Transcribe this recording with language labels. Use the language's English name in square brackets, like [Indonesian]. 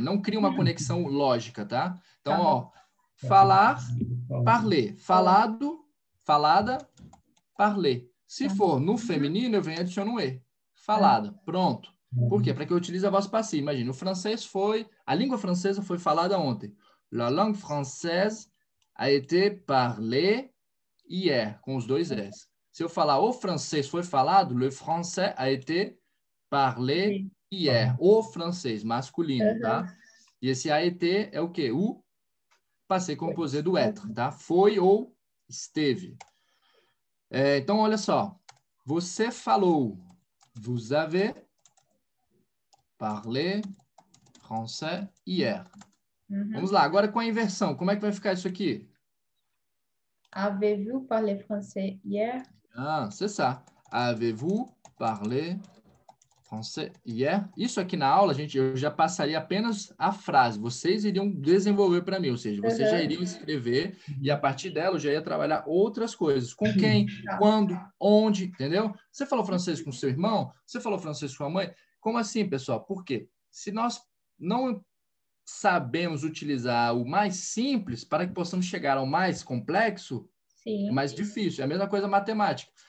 [Portuguese] Não cria uma conexão lógica, tá? Então, ó, falar, parler. Falado, falada, parler. Se for no feminino, eu venho e adiciono um E. Falada. Pronto. Por quê? Para que eu utilize a voz passiva. Imagina, a língua francesa foi falada ontem. [French] La langue française a été parlée hier, [Portuguese] com os dois S. Se eu falar o francês foi falado, [French] le français a été parlé hier. [Portuguese] O francês, masculino, tá? E esse a été é o quê? O passé composé do être, tá? Foi ou esteve. Então, olha só. Você falou. [French] Vous avez parlé français hier. [Portuguese] Vamos lá. Agora com a inversão. Como é que vai ficar isso aqui? [French] Avez-vous parlé français hier? C'est ça. Avez-vous parlé français hier? [Portuguese] Isso aqui na aula, gente, eu já passaria apenas a frase. Vocês iriam desenvolver para mim, ou seja, vocês já iriam escrever e a partir dela eu já ia trabalhar outras coisas. Com quem, quando, onde, entendeu? Você falou francês com seu irmão? Você falou francês com a mãe? Como assim, pessoal? Por quê? Se nós não sabemos utilizar o mais simples para que possamos chegar ao mais complexo, é mais difícil. É a mesma coisa matemática.